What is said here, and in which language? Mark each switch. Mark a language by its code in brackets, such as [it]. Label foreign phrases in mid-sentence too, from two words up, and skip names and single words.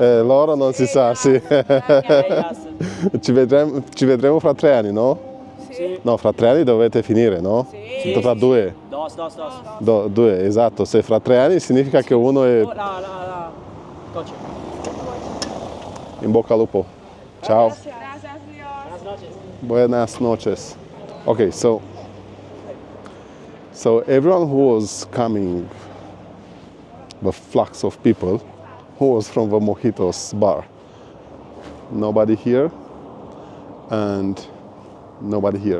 [it] Loro non si sa, sì. Ci vedremo fra 3 anni, no? Sì. No, fra 3 anni dovete finire, no? Sì. Fra 2. Dos. 2, esatto. Se fra 3 anni significa che uno è Oh, la. Coche. in bocca al lupo. Ciao. [es] Gracias, Dios. Buenas noches. Buenas noches. [en] Okay, so everyone who was coming, the flux of people, who was from the Mojitos bar. Nobody here, and nobody here.